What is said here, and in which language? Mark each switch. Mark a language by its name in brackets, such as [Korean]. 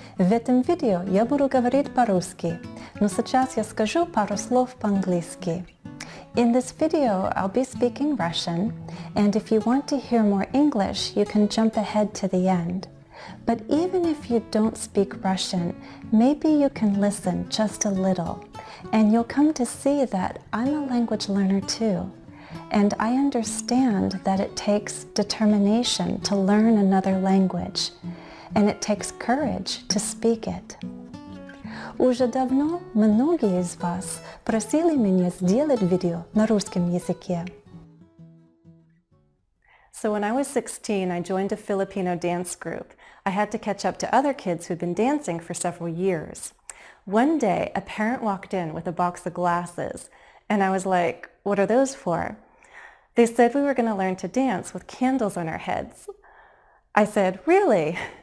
[Russian] В этом видео я буду говорить по-русски, но сейчас я скажу пару слов по-английски. [English] In this video, I'll be speaking Russian, and if you want to hear more English, you can jump ahead to the end. But even if you don't speak Russian, maybe you can listen just a little, and you'll come to see that I'm a language learner too. And I understand that it takes determination to learn another language, and it takes courage to speak it. [Russian] Уже давно многие из вас просили меня сделать видео на русском языке. [English] So when I was 16, I joined a Filipino dance group. I had to catch up to other kids who'd been dancing for several years. One day, a parent walked in with a box of glasses, and I was like, what are those for? They said we were going to learn to dance with candles on our heads. I said, really?